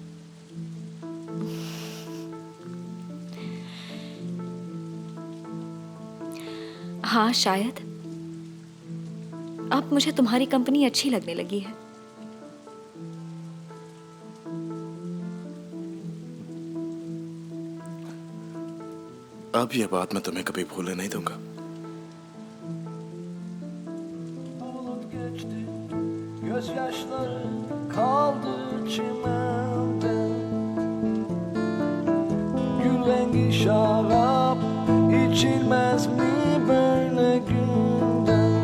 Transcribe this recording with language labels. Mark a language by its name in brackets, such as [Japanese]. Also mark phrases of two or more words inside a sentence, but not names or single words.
[Hindi] हाँ शायद। अब मुझे तुम्हारी कंपनी अच्छी लगने लगी है। अब ये बात मैं तुम्हें कभी भूलने नहीं दूंगा। [Turkish] Bulut geçti, gözyaşları kaldı çimende. Gül rengi şarap içilmez mi böyle günde?